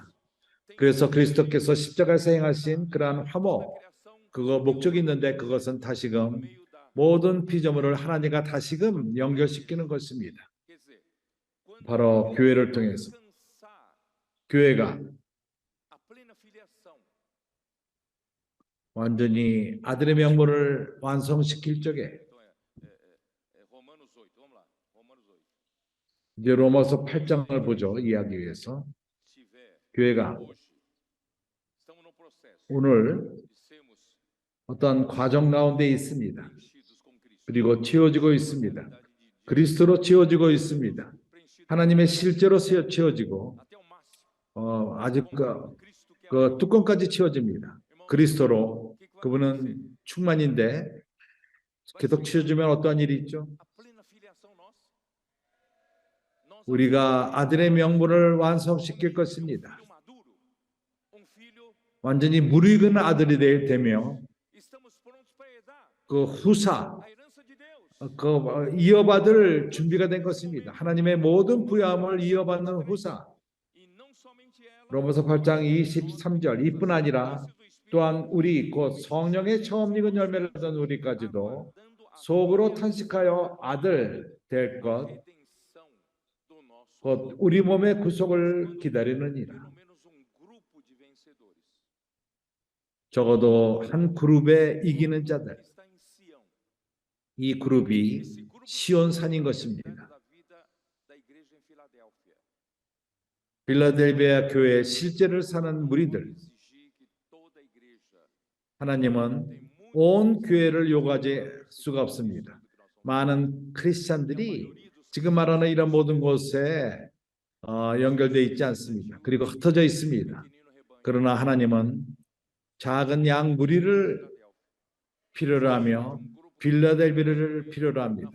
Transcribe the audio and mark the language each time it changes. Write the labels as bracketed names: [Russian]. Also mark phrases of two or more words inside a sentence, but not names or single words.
[Korean] 그래서 그리스도께서 십자가에서 행하신 그러한 화목, 그거 목적이 있는데 그것은 다시금 모든 피조물을 하나님과 다시금 연결시키는 것입니다. 바로 교회를 통해서 교회가 [Portuguese] a plena filiação. [Korean] 완전히 아들의 명분을 완성시킬 적에 [Portuguese] Então Romanos 8, vamos lá. Romanos 8. [Korean] 이제 로마서 8장을 보죠. 이해하기 위해서. [Portuguese] Estiver [Korean] 교회가 [Portuguese] hoje, estamos no processo [Korean] 오늘 [Portuguese] de sermos [Korean] 어떤 과정 가운데 있습니다. [Portuguese] preenchidos com Cristo. [Korean] 그리고 채워지고 있습니다. 그리스도로 채워지고 있습니다. 하나님의 실제로 채워지고 [Portuguese] Até o máximo. [Korean] 아직 [Portuguese] Cristo que é [Korean] 그 뚜껑까지 채워집니다. 그리스도로 그분은 충만인데 계속 채워지면 어떠한 일이 있죠? [Portuguese] a plena filiação nossa. Nós [Korean] 우리가 아들의 명분을 완성시킬 것입니다. [Portuguese] filho maduro, filho [Korean] 완전히 무르익은 아들이 되며 [Portuguese] estamos prontos para herdar [Korean] 그 후사 [Portuguese] a herança de Deus. [Korean] 그 이어받을 준비가 된 것입니다. 하나님의 모든 부여함을 이어받는 후사. [Portuguese] E não somente ela, [Korean] 로마서 8장 23절 이뿐 아니라 또한 우리 곧 성령의 처음 익은 열매를 얻은 우리까지도 속으로 탄식하여 아들 될 것 [Portuguese] redenção do nosso [Korean] 곧 우리 몸의 구속을 기다리느니라. [Portuguese] pelo menos grupo de vencedores. [Korean] 적어도 한 그룹에 이기는 자들, [Portuguese] Está em Sião. [Korean] 이 그룹이 [Portuguese] Esse grupo [Korean] 시온산인 것입니다. [Portuguese] da vida da igreja em Filadélfia. [Korean] 빌라델비아 교회의 실제를 사는 무리들, [Portuguese] Exigir que toda a igreja [Korean] 하나님은 온 교회를 요구하지 수가 없습니다. 많은 크리스찬들이 지금 말하는 이런 모든 곳에 연결되어 있지 않습니다. 그리고 흩어져 있습니다. 그러나 하나님은 작은 양 무리를 필요로 하며 빌라델비아를 필요로 합니다.